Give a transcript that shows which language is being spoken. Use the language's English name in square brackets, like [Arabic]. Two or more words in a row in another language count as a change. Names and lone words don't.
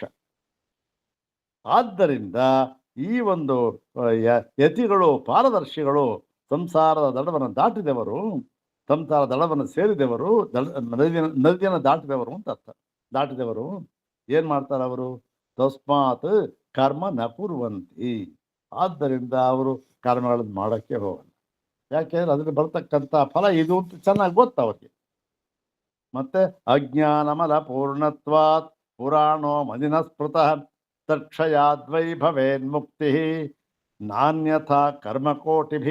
[Kannada] ಆದ್ದರಿಂದ ಈ ಒಂದು ಯತಿಗಳು ಪಾರದರ್ಶಿಗಳು, ಸಂಸಾರದ ದಡವನ್ನು ದಾಟಿದವರು, ಸಂಸಾರ ದಡವನ್ನು ಸೇರಿದವರು, ನದಿಯನ್ನು ದಾಟಿದವರು ಅಂತ ಅರ್ಥ. ದಾಟಿದವರು ಏನು ಮಾಡ್ತಾರೆ? ಅವರು [Sanskrit] ತಸ್ಮಾತ್ ಕರ್ಮ ನ ಕುರ್ವಂತಿ. [Kannada] ಆದ್ದರಿಂದ ಅವರು ಕರ್ಮಗಳನ್ನು ಮಾಡೋಕ್ಕೆ ಹೋಗಲ್ಲ. ಯಾಕೆಂದ್ರೆ ಅದರಲ್ಲಿ ಬರ್ತಕ್ಕಂಥ ಫಲ ಇದು ಅಂತ ಚೆನ್ನಾಗಿ ಗೊತ್ತು ಅವ್ರಿಗೆ. [Sanskrit] ಮತ್ತೆ ಅಜ್ಞಾನಮಲ ಪೂರ್ಣತ್ವಾತ್ ಪುರಾಣೋ ಮದಿನ ಸ್ಮೃತಃ ತಕ್ಷಯಾದ್ವೈ ಭವೇನ್ಮುಕ್ತಿ ನಾನ್ಯಥಾ ಕರ್ಮಕೋಟಿಭಿ.